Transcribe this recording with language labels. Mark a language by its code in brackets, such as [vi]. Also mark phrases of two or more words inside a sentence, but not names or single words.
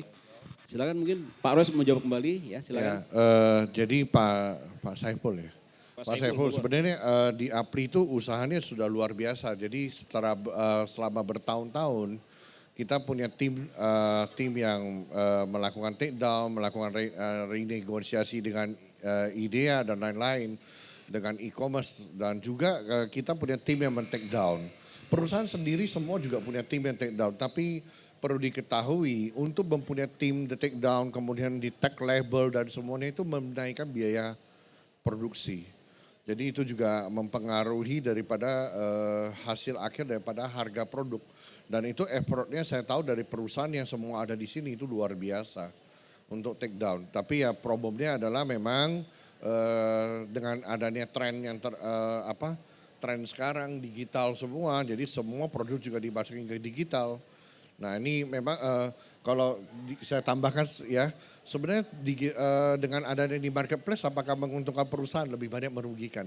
[id] Silakan mungkin Pak Ros mau jawab kembali ya, silakan. Jadi Pak Saiful ya. Pak Saiful sebenarnya di Apri itu usahanya sudah luar biasa. Jadi selama bertahun-tahun kita punya tim yang melakukan [en] take down, [id] melakukan renegosiasi dengan IDEA dan lain-lain, dengan e-commerce, dan juga kita punya tim yang men- [en] take down. [id] Perusahaan sendiri semua juga punya tim yang [en] take down, [id] tapi perlu diketahui untuk mempunyai tim [en] the take down, [id] kemudian di tag label dan semuanya itu menaikkan biaya produksi. Jadi itu juga mempengaruhi daripada hasil akhir daripada harga produk. Dan itu effortnya saya tahu dari perusahaan yang semua ada di sini itu luar biasa untuk [en] take down. [id] Tapi ya problemnya adalah memang dengan adanya tren yang tren sekarang digital semua, jadi semua produk juga dimasukin ke digital. Nah ini memang kalau saya tambahkan ya, sebenarnya dengan adanya di marketplace apakah menguntungkan perusahaan, lebih banyak merugikan.